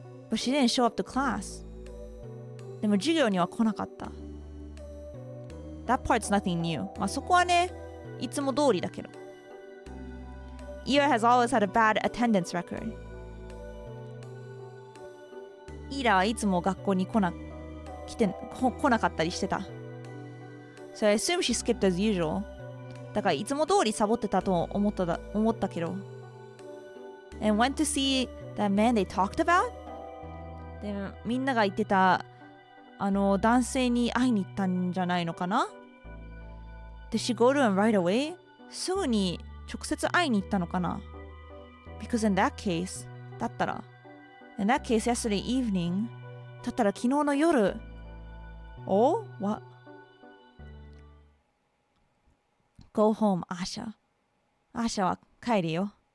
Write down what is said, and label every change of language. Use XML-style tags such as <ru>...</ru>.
<en>But she didn't show up to class.</en> <ja>でも授業には来なかった。</ja> <en>That part's nothing new.</en> <ja>まあそこはね、いつも通りだけど。</ja> <en>Ira has always had a bad attendance record.</en> <ja>イラはいつも学校に来なかったりしてた。</ja> <en>So I assume she skipped as usual.</en> <ja>だからいつも通りサボってたと思ったけど。</ja> <en>And went to see that man they talked about?</en> <ja>でみんなが言ってた男性に会いに行ったんじゃないのかな？</ja> <en>Did she go to him right away?</en> <ja>すぐに直接会いに行ったのかな？</ja> <en>Because in that case</en> <ja>だったら</ja> <en>In that case yesterday evening</en> <ja>だったら昨日の夜</ja> <en>Oh? What? Go home, Asha. Asha</en> <ja>は帰るよ。</ja>